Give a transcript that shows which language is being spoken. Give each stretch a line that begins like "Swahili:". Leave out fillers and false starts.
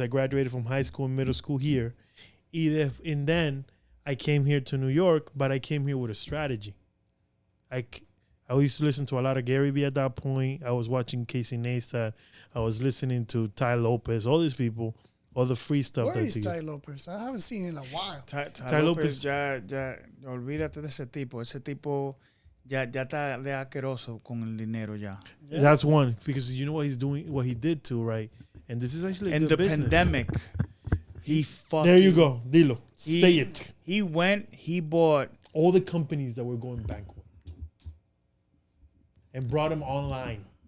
English: I graduated from high school and middle school here. And then I came here to New York, but I came here with a strategy. I used to listen to a lot of Gary Vee at that point. I was watching Casey Neistat. I was listening to Ty Lopez, all these people, all the free stuff. Where is Ty Lopez? I haven't seen him in a while.
Spanish: Ty Lopez ya, olvídate de ese tipo. Ese tipo ya está de asqueroso con el dinero ya.
English: Yeah. That's one, because you know what he's doing, what he did too, right? And this is actually in good the business. pandemic. He fucking. There you go. Dilo. Say it. He bought all the companies that were going bankrupt and brought them online.